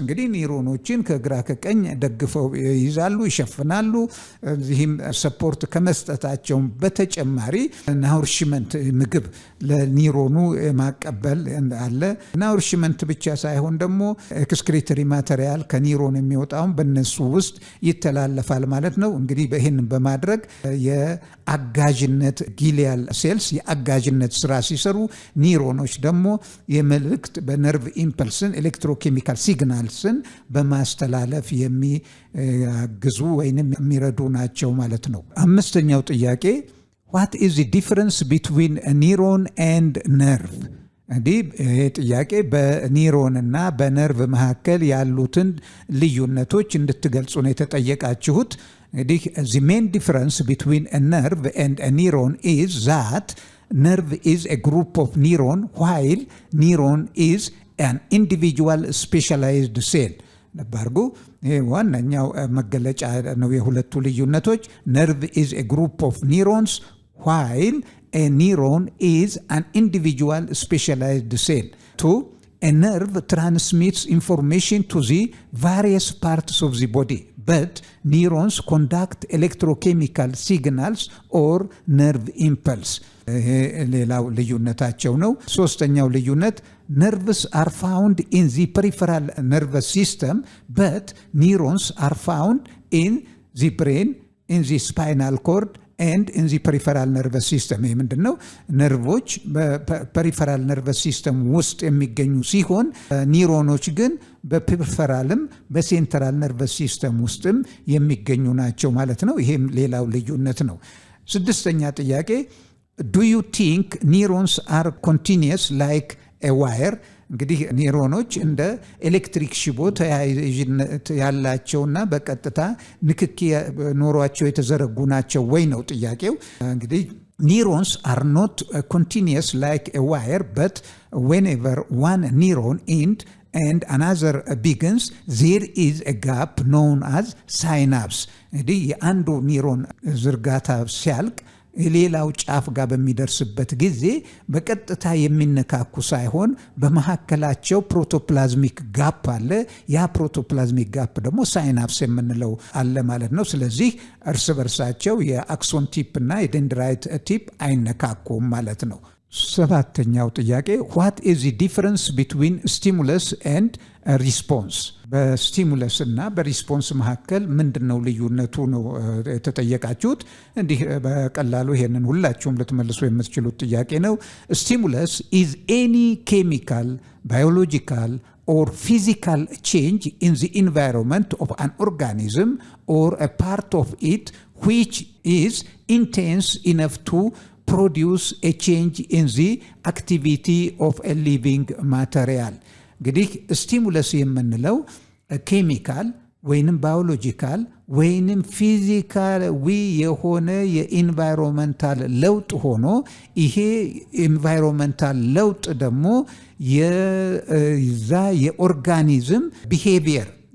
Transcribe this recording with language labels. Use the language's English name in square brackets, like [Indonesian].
[Amharic] እንግዲህ ኒውሮኖችን ከግራ ከቀኝ ደግፈው ይዛሉ፣ ይሸፍናሉ። እዚህም ሰፖርት ከመስጠታቸው በተጨማሪ ናውሪሽመንት ምግብ ለኒውሮኑ ማቀበል አለ። ናውሪሽመንት ብቻ ሳይሆን ደግሞ ኤክስክሪተሪ ማቴሪያል ከኒውሮን የሚወጣውን በነሱ ውስጥ ይተላለፋል ማለት ነው። እንግዲህ ይህንን በማድረግ የአጋዥነት ጊሊያል ሴልስ የአጋዥነት ስራ ሲሰሩ፣ ኒውሮኖች ደግሞ የመልእክት በነርቭ ኢምፐልስን ኤሌክትሮኬሚካል ሲግናልስን በማስተላለፍ የሚያግዙ ወይም የሚረዱ ናቸው ማለት ነው። አምስተኛው ጥያቄ [English] what is the difference between a neuron and nerve? [Amharic] እንዲህ ይሄ ጥያቄ በኒውሮን እና በነርቭ መካከል ያሉትን ልዩነቶች እንድትገልጹ ነው የተጠየቃችሁት። እንግዲህ [English] the main difference between a nerve and a neuron is that nerve is a group of neuron while neuron is an individual specialized cell. [Amharic] ለባርጉ ይሄ ዋናኛው መገለጫ ነው የሁለቱ ልዩነቶች። [English] nerve is a group of neurons while a neuron is an individual specialized cell. 2. A nerve transmits information to the various parts of the body, but neurons conduct electrochemical signals or nerve impulse. [Amharic] ሌላው ልዩነታቸው ነው። ሶስተኛው ልዩነት [English] nerves are found in the peripheral nervous system, but neurons are found in the brain, in the spinal cord and in the peripheral nervous system. [Amharic] ይህ ምንድነው? ነርቮች በፐሪፈራል ነርቨስ ሲስተም ውስጥ የሚገኙ ሲሆን ኒውሮኖች ግን በፐሪፈራልም በሴንትራል ነርቨስ ሲስተም ውስጥም የሚገኙ ናቸው ማለት ነው። ይሄም ሌላው ልዩነት ነው። ስድስተኛ ጥያቄ [English] do you think neurons are continuous like a wire? [Amharic] እንግዲህ ኒውሮኖች እንደ ኤሌክትሪክ ሽቦ ተያያዥነት ያላቸውና በቀጥታ ንክኪ ኖሯቸው የተዘረጉ ናቸው ወይ ነው ጥያቄው። እንግዲህ [English] neurons are not continuous like a wire, but whenever one neuron ends and another begins, there is a gap known as synapse. [Amharic] እንግዲህ የአንዱ ኒውሮን ዝርጋታ ሲያልቅ ሌላው ጫፍ ጋር በሚደርስበት ጊዜ በቀጥታ የሚነካኩ ሳይሆን በመካከላቸው ፕሮቶፕላዝሚክ ጋፕ አለ። ያ ፕሮቶፕላዝሚክ ጋፕ ደግሞ ሳይናፕስ የምንለው አለ ማለት ነው። ስለዚህ እርስ በርሳቸው የአክሶን ቲፕ እና የደንድራይት ቲፕ አይነካኩም ማለት ነው። ሰባተኛው ጥያቄ [English] what is the difference between stimulus and response? [Amharic] በስቲሙለስ እና በሪስፖንስ መካከል ምንድነው ልዩነቱ ነው የተጠየቃችሁት። እንዲህ በቀላሉ ይሄንን ሁላችሁም ልትመልሱ የምትችሉት ጥያቄ ነው። [English] stimulus is any chemical, biological or physical change in the environment of an organism or a part of it which is intense enough to produce a change in the activity of a living material. [Amharic] እንግዲህ ስቲሙለስ የምንለው ኬሚካል ወይንም ባዮሎጂካል ወይንም ፊዚካላዊ የሆነ የኢንቫይሮንመንታል ለውጥ ሆኖ ይሄ ኢንቫይሮንመንታል ለውጥ ደግሞ የዛ የኦርጋኒዝም ቢሄቪየር